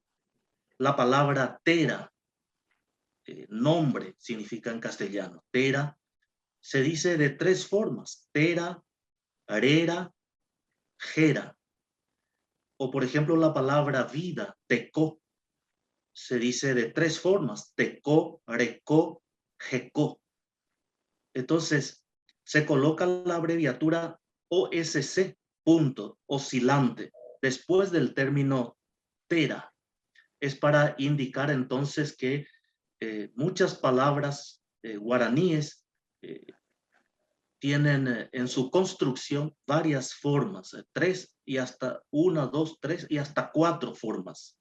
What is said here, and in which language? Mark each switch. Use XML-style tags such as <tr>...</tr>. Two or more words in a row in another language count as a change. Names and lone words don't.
<es>La palabra tera, nombre significa en castellano, tera, se dice de 3 formas,</es> <gn>tera, arera, jera.</gn> <es>O por ejemplo la palabra vida, tecó, se dice de 3 formas,</es> <gn>tecó, recó, jecó.</gn> <es>Entonces se coloca la abreviatura OSC, punto, oscilante, después del término tera. Es para indicar entonces que muchas palabras guaraníes tienen en su construcción varias formas, 3 y hasta 1, 2, 3 y hasta 4 formas.</es>